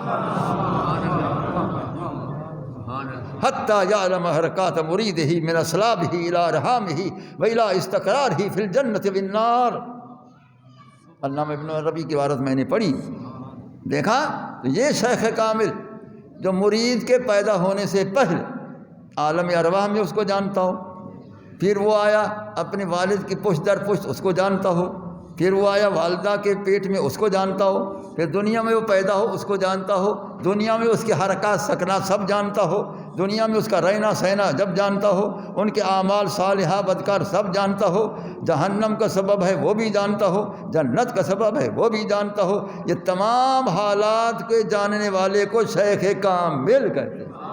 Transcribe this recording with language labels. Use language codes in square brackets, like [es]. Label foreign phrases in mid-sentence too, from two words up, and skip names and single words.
[ar] حتی یعلم حرکات مرید ہی من اسلاب ہی الی رحام ہی و الی استقرار ہی فی الجنت والنار۔ [ur] علامہ ابن عربی کی عبارت میں نے پڑھی، دیکھا تو یہ شیخ کامل جو مرید کے پیدا ہونے سے پہلے عالم ارواح میں اس کو جانتا ہو، پھر وہ آیا اپنے والد کی پشت در پشت اس کو جانتا ہو، پھر وہ آیا والدہ کے پیٹ میں اس کو جانتا ہو، پھر دنیا میں وہ پیدا ہو اس کو جانتا ہو، دنیا میں اس کے حرکات سکنات سب جانتا ہو، دنیا میں اس کا رہنا سہنا جب جانتا ہو، ان کے اعمال صالحہ بدکار سب جانتا ہو، جہنم کا سبب ہے وہ بھی جانتا ہو، جنت کا سبب ہے وہ بھی جانتا ہو، یہ تمام حالات کے جاننے والے کو شیخ کامل کہتے ہیں۔